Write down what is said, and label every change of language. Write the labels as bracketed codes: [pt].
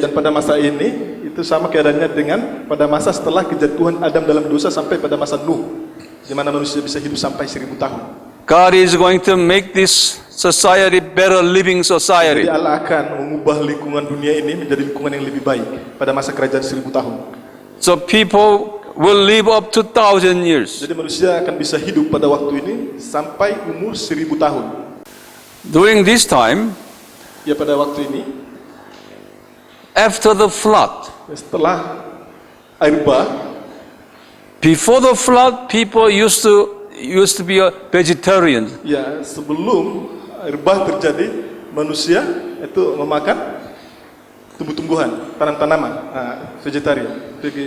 [id] dan pada masa ini itu sama keadaannya dengan pada masa setelah kejatuhan Adam dalam dosa sampai pada masa Nuh, di mana manusia bisa hidup sampai 1000 tahun. [en] God is going to make this society better living society. [id] Jadi Allah akan mengubah lingkungan dunia ini menjadi lingkungan yang lebih baik pada masa kerajaan 1000 tahun. [en] So people will live up to 1,000 years. [id] Jadi manusia akan bisa hidup pada waktu ini sampai umur 1000 tahun. [en] During this time, [id] Ya, pada waktu ini [en] after the flood, [id] setelah air bah, [en] before the flood, people used to be a vegetarian. [id] ya sebelum air bah terjadi, manusia itu memakan tumbuh-tumbuhan, tanam-tanaman, vegetarian.